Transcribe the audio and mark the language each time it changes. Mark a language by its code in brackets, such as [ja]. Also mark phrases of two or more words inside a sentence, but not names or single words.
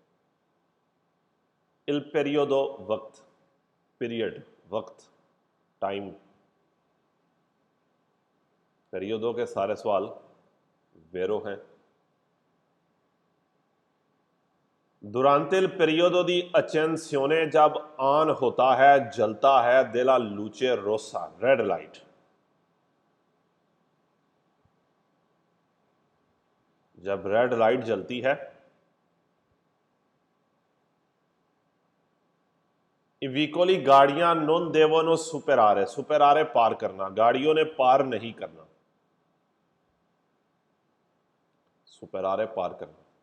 [it] il periodo, [hi] वक्त, पीरियड, वक्त, टाइम। पेरियोडो के सारे सवाल वेरो हैं। [it] Durante il periodo di accensione, [hi] जब ऑन होता है, जलता है, [it] della luce rossa, [en] red light. [hi] जब [en] red light [hi] जलती है, इविकोली गाड़ियां [it] non devono superare, [hi] सुपेरारे पार करना, गाड़ियों ने पार नहीं करना, सुपेरारे पार करना।